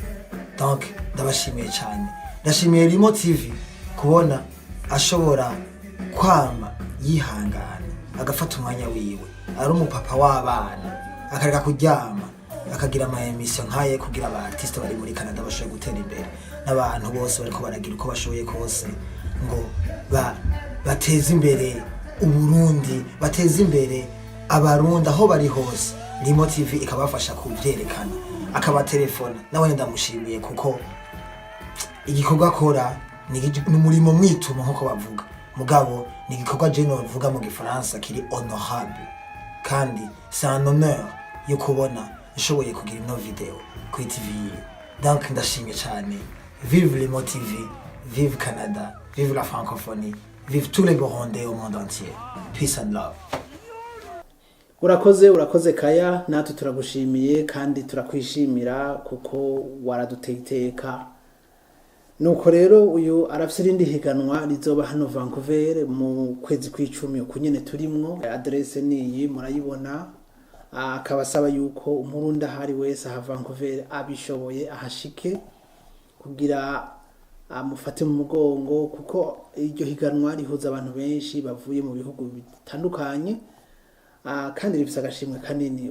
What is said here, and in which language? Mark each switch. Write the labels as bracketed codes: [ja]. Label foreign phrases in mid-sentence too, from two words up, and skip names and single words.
[rn] Donc ndabashimiye cyane. Ndashimiye Limo TV kubona ashobora kwama yihangana agafata umwanya wiwe, ari umupapa w'abana, akareka kuryama, akagira ama emission nkaye kugira aba artiste bari muri Canada bashoboye gutera imbere, n'abantu bose bariko baragira uko bashoboye kose ngo bateze imbere Uburundi, bateze imbere abarundi aho bari hose. Limo TV ikabafasha kubyerekana, akabatelefona. Nawe ndamushimiye kuko igikorwa akora ni umurimo mwituma nkuko bavuga, mugabo ni igikorwa je novuga mu Gifaransa kiri honorable, kandi [fr] c'est un honneur [rn] yo kubona ishoboye kugira ino video kuri TV. Donc ndashimye cyane. [fr] Vive Limo TV, vive Canada, vive la francophonie, vive tous les Burundais au monde entier. [en] Peace and love. [rn] Urakoze Kaya, natwe turagushimiye kandi turakwishimira kuko waraduteye iteka. Nuko rero uyu arafise irindi higanwa rizoba hano Vancouver mu kwezi kw'icumi uko nyene turimwo. Adresse niyi murayibona. Akabasaba yuko umurundi ahari wese aha Vancouver abishoboye ahashike kugira amufate mu mugongo, kuko iryo higanwa rihuza abantu benshi bavuye mu bihugu bitandukanye, kandi rifise agashimwe kanini.